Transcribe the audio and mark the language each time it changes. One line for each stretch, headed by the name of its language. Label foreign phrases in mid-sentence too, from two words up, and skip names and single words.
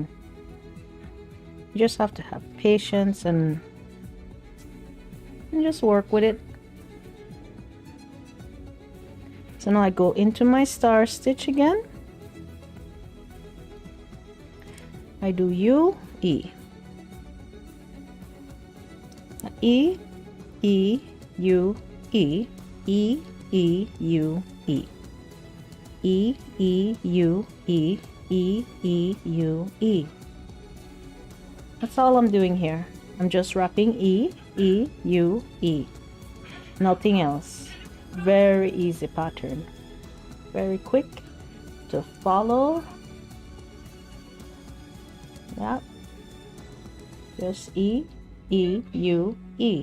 English: You just have to have patience and just work with it. So now I go into my star stitch again. I do U, E. E, E, U, E, E, E, U, E. E, E, U, E, E, E, U, E. That's all I'm doing here. I'm just wrapping E, E, U, E. Nothing else. Very easy pattern. Very quick to follow. Yeah. Just E, E, U, E.